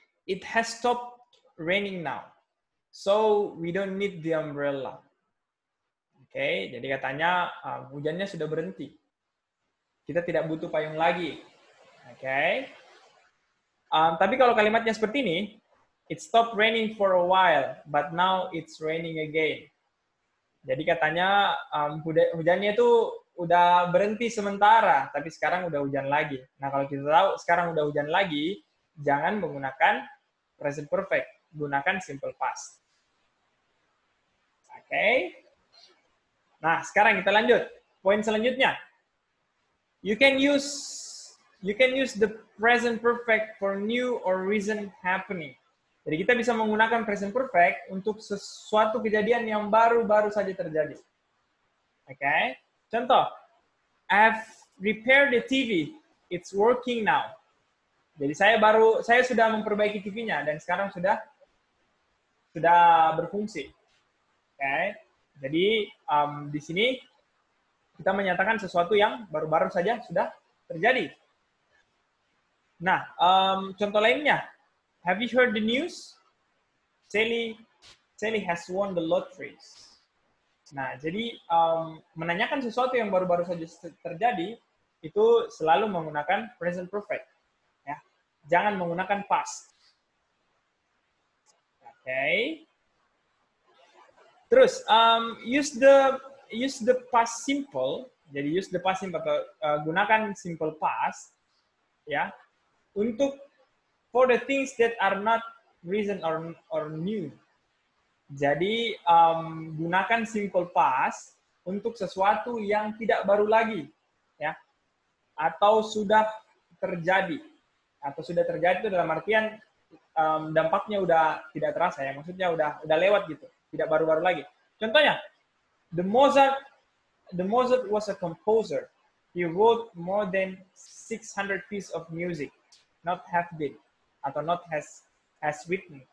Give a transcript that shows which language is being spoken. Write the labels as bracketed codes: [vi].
[en] It has stopped raining now. So, we don't need the umbrella. [id] Oke, jadi katanya hujannya sudah berhenti. Kita tidak butuh payung lagi. Oke. Tapi kalau kalimatnya seperti ini, [en] it stopped raining for a while, but now it's raining again. [id] Jadi katanya hujannya itu udah berhenti sementara, tapi sekarang udah hujan lagi. Nah, kalau kita tahu sekarang udah hujan lagi, jangan menggunakan present perfect, gunakan simple past. Oke. Nah, sekarang kita lanjut. Poin selanjutnya. [en] you can use the present perfect for new or recent happening. [id] Jadi kita bisa menggunakan present perfect untuk sesuatu kejadian yang baru-baru saja terjadi. Oke. [en] Contoh, I've repaired the TV. It's working now. [id] Jadi saya sudah memperbaiki TV-nya dan sekarang sudah berfungsi. Oke. Jadi di sini kita menyatakan sesuatu yang baru-baru saja sudah terjadi. Nah, contoh lainnya, [en] have you heard the news? Sally has won the lottery. [id] Nah, jadi menanyakan sesuatu yang baru-baru saja terjadi itu selalu menggunakan present perfect. Ya, jangan menggunakan past. Oke. Terus [en] use the past simple. Jadi use the past simple [id] atau gunakan simple past ya untuk [en] for the things that are not recent or new. [id] Jadi gunakan simple past untuk sesuatu yang tidak baru lagi ya atau sudah terjadi itu dalam artian dampaknya udah tidak terasa ya, maksudnya udah lewat gitu, tidak baru-baru lagi. [en] Contohnya, the Mozart was a composer. He wrote more than 600 pieces of music, not have been atau not has written.